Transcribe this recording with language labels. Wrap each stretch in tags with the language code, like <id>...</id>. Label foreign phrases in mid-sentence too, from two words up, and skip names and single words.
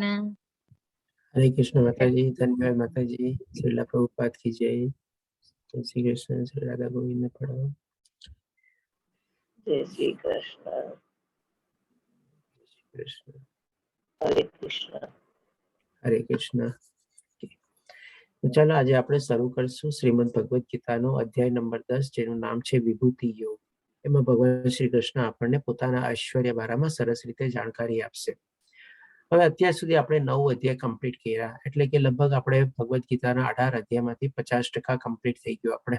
<hi>हरे कृष्ण माता जी। धन्यवाद माता जी। श्रीला प्रभुपाद की जय। जय श्री कृष्ण। श्री राधा गोविंद पढ़ो। जय श्री कृष्ण। कृष्ण हरे कृष्ण। हरे कृष्ण।</hi> <gu>ચાલો આજે આપણે શરૂ કરશું શ્રીમદ ભગવદ ગીતાનો અધ્યાય નંબર 10 જેનું નામ છે વિભૂતિ યોગ. એમાં ભગવાન શ્રી કૃષ્ણ આપણને પોતાના ઐશ્વર્ય બારામાં સરસ રીતે જાણકારી આપશે. હવે અત્યાર સુધી આપણે 9 અધ્યાય કમ્પ્લીટ કર્યા, એટલે કે લગભગ આપણે ભગવદ ગીતાના 18 અધ્યાયમાંથી 50% કમ્પ્લીટ થઈ ગયું આપણે.</gu>